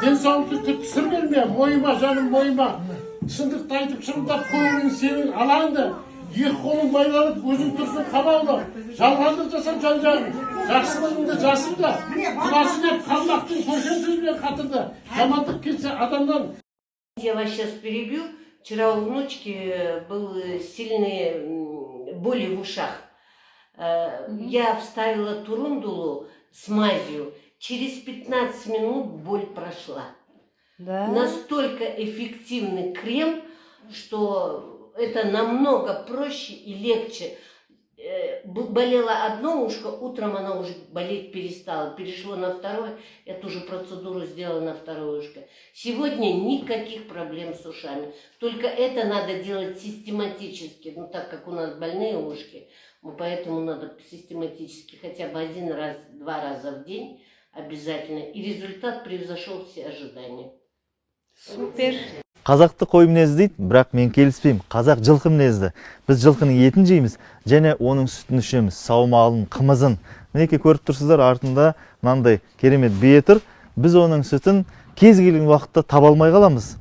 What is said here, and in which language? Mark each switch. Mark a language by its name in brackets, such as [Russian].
[Kazakh] Денсаулықты күт сыр берме, мойыма жаным мойыма. Шындықты айтып шырылдап көңілің сенің алаңды. Екі қолың байланып өзің тұрсын қамаулы. Жалғандық жасап жан-жағын. Жақсылығыңды жасырды. Құласы деп қалмақтың көрген сөзбен қатырды. Жамандық кетсе адамнан. [Russian] Я вас сейчас перебью. Вчера у внучки был сильные боли в ушах. Я вставила турундулу с мазью. Через 15 минут боль прошла. Да? Настолько эффективный крем, что это намного проще и легче. Болело одно ушко, утром она уже болеть перестала. Перешло на второе, я ту же процедуру сделала на второе ушко. Сегодня никаких проблем с ушами. Только это надо делать систематически. Ну, так как у нас больные ушки, поэтому надо систематически хотя бы 1 раз, 2 раза в день обязательно. И результат превзошел все ожидания. Супер. [Kazakh] Қазақты қой мінезді дейді, бірақ мен келіспеймін. Қазақ жылқы мінезді. Біз жылқының етін жейміз, және оның сүтін ішеміз, саумалын, қымызын. Мінекей көріп тұрсыздар, артында мынандай керемет бие тұр. Біз оның сүтін кез келген уақытта таба алмай қаламыз.